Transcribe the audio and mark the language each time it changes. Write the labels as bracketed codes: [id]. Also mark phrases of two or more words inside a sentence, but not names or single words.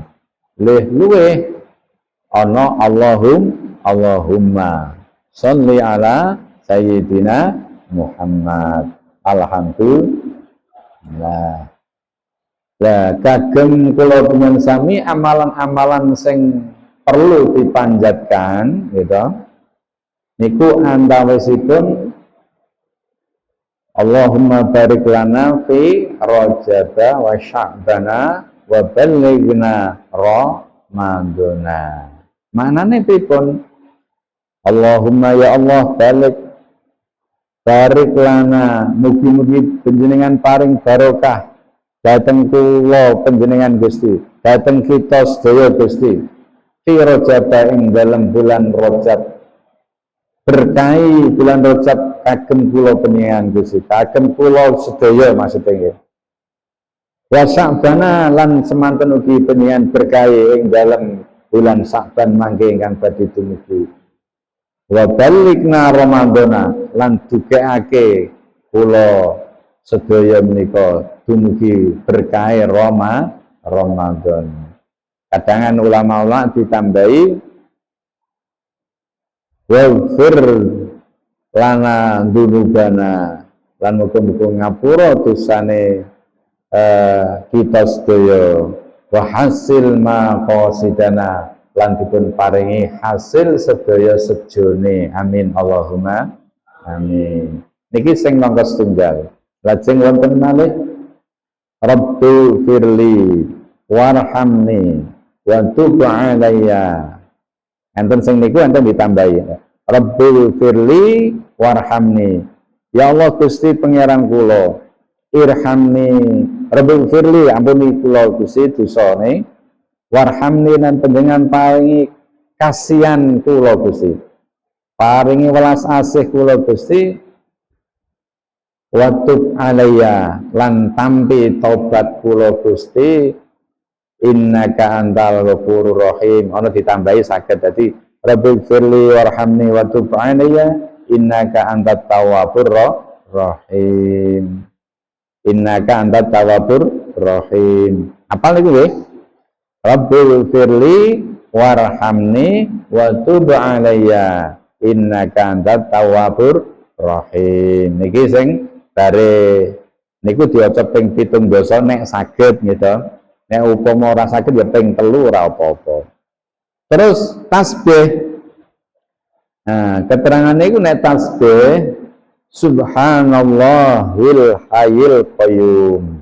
[jv] Luweh ana [ar] اللهم صل على سيدنا محمد. [jv] Alhamdulillah. Lah kagem kula penyen sami amalan-amalan sing perlu dipanjatkan gitu. Niku antawisipun [ar] اللهم بارك لنا في رجب وشعبان وبلغنا رمضان. [jv] Manane pripun? [ar] اللهم يا الله بارك لنا [jv] mugi-mugi panjenengan paring barokah dhateng kula panjenengan Gusti, dhateng kita sedaya Gusti, [ar] في رجب [jv] ing dalam bulan Rajab, berkahi bulan Rajab kagem kula panjenengan Gusti, kagem kula sedaya maksudnya nggih. [ar] وشعبان [jv] lan semanten ugi panjenengan berkahi ing dalam bulan Sya'ban mangke ingkang badhe dumugi. [ar] وبلغنا رمضان [jv] lan dugeake kula sedaya menika dumugi berkahe Ramadan. Kadangan ulama-ulama ditambahi [ar] واغفر لنا ذنوبنا [jv] lan muga-muga ngapura dosane kita sedaya [ar] وحصل مقاصدنا [jv] lan dipun paringi hasil sedaya sejone, [ar] آمين اللهم آمين. [jv] Niki sing nomor setunggal. Lajeng wonten malih [ar] رب اغفر لي وارحمني وتب علي. [jv] Enten sing niku enten ditambahi [ar] رب اغفر لي وارحمني, [jv] ya Allah Gusti pangeran kula, [ar] ارحمني رب اغفر لي [jv] ampuni kula Gusti dosane, warhamni dan panjenengan paringi kasihan kula Gusti, paringi welas asih kula Gusti, [ar] وتب علي [jv] lan tampi taubat kula Gusti, [ar] إنك أنت الغفور الرحيم. [jv] Ana ditambahi saged dadi [ar] رب اغفر لي وارحمني وتب علي إنك أنت التواب الرحيم، إنك أنت التواب الرحيم. [jv] Apa niku nggih? [ar] رب اغفر لي وارحمني وتب علي إنك أنت التواب الرحيم. [jv] Niki sing bare niku diwaca ping 7 nek saged gitu. Nek upama ora saged ya ping 3 ora apa-apa. Terus tasbih. Nah, keterangan niku nek tasbih [ar] سبحان الله الحي القيوم.